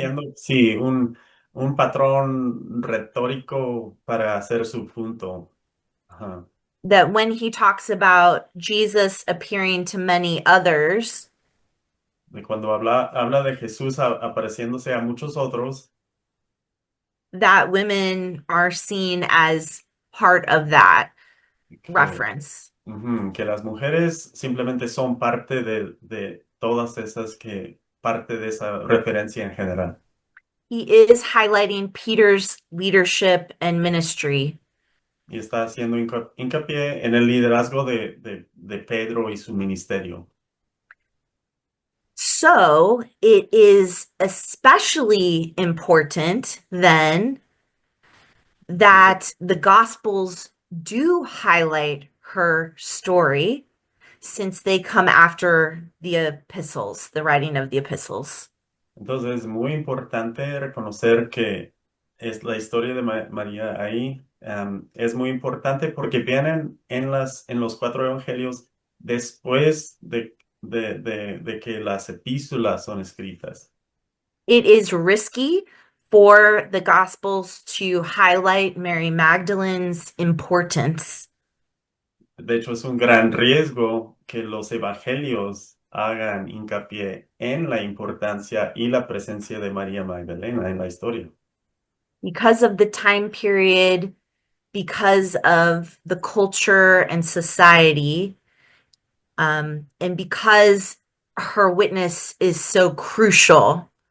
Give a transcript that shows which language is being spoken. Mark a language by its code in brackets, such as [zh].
[es] haciendo, sí, un patrón retórico para hacer su punto. Ajá. [en] That when he talks about Jesus appearing to many others, [es] De cuando habla de Jesús apareciéndose a muchos otros, [en] that women are seen as part of that [es] que, [en] reference. [es] que las mujeres simplemente son parte de todas esas parte de esa referencia en general. [en] He is highlighting Peter's leadership and ministry. [es] Y está haciendo hincapié en el liderazgo de Pedro y su ministerio. [en] So it is especially important then that the Gospels do highlight her story since they come after the epistles, the writing of the epistles. [es] Entonces es muy importante reconocer que es la historia de María ahí. Es muy importante porque vienen en los 4 evangelios después de que las epístolas son escritas. [en] It is risky for the Gospels to highlight Mary Magdalene's importance. [es] De hecho, es un gran riesgo que los evangelios hagan hincapié en la importancia y la presencia de María Magdalena en la historia. [en] Because of the time period, because of the culture and society, and because her witness is so crucial.